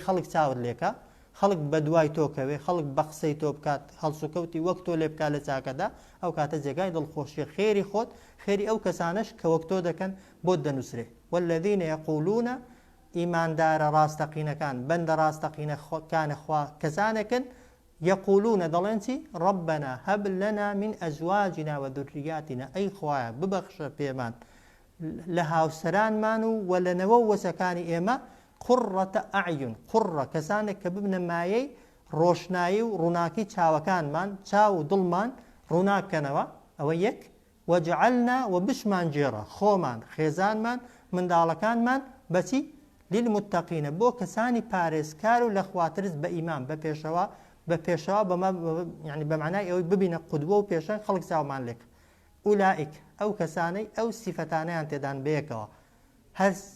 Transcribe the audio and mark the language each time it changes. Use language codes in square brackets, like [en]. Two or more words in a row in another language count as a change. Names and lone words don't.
[ckb] خەڵک چاوت لێکە خەڵک بە دوای تۆکەوێ خەڵک بە قسەی تۆ بکات هەڵسوکەوتی وەک تۆ لێ بکات لە چاکەدا ئەو کاتە جێگای دڵخۆشی خێری خۆت خێری ئەو کەسانش کە وەک تۆ دەکەن بۆ دەنووسرێ [ar] والذین یقولون [ckb] ئیماندارە ڕاستەقینەکان بەندە ڕاستەقینەکانە خوا کەسانێکن یقولون دەڵێن چی [ar] ربنا هب لنا من ئەزواجنا وذریاتنا [ckb] ئەی خوایە ببەخشە پێمان لە هاوسەرانمان و لەنەوە وەسەکانی ئێمە [ar] قڕەتە ئەعیون [ckb] قڕە کەسانێک کە ببنە مایەی ڕۆشنایی و ڕووناکی چاوەکانمان چاو و دڵمان ڕووناکەنەوە ئەوە یەک وەجعلنا و بشمان جێڕە خۆمان خێزانمان منداڵەکانمان بەچی للمتقینە بۆ کەسانی پارێزکار و لە خواترس بە ئیمان بە پێشەوە يعني بەمعنای ئەوەی ببینە قودوە و پێشەنگ خەڵک چاومان لێک ئولائیک ئەو کەسانەی ئەو سیفەتانەیان تێدان بەیەکەوە هەر